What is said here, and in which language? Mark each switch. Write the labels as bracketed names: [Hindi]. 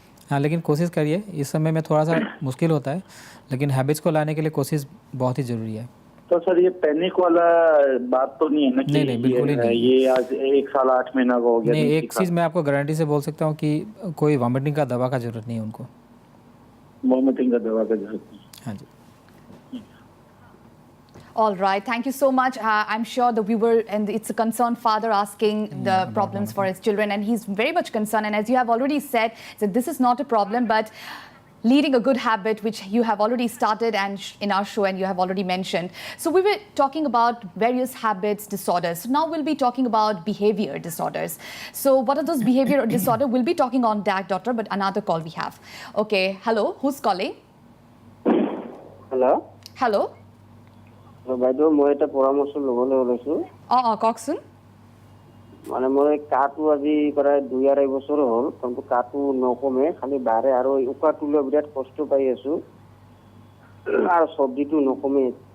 [Hindi] हाँ, लेकिन कोशिश करिए, इस समय में थोड़ा सा मुश्किल होता है, लेकिन हैबिट्स को लाने के लिए कोशिश बहुत ही ज़रूरी है। तो सर ये पैनिक वाला बात तो नहीं है ना कि नहीं, बिल्कुल ही नहीं। ये आज 1 साल 8 महीना का हो गया? नहीं, एक चीज़ मैं आपको गारंटी से बोल सकता हूँ कि कोई वॉमिटिंग का दवा का ज़रूरत नहीं है उनको। वॉमिटिंग का दवा का जरूरत नहीं। हाँ जी। [English] All right, thank you so much. I'm sure the viewer, and it's a concerned father asking the problems for his children, and he's very much concerned. And as you have already said, that this is not a problem, but leading a good habit, which you have already started and in our show, and you have already mentioned. So we were talking about various habits, disorders. So now we'll be talking about behavior disorders. So what are those behavior disorders? We'll be talking on that, doctor, but another call we have. Okay, hello, who's calling? Hello. Hello. [Assamese] বাইদেউ মই এটা পৰামৰ্শ ল'বলৈ ওলাইছো। কওকচোন। মানে মই কাটো আজি প্ৰায় 2-2.5 বছৰ হ'ল, কিন্তু কাটো নকমে, খালি বাঢ়ে আৰু উশাহটো বিৰাট কষ্ট পাই আছো আৰু চব্জিটো নকমে।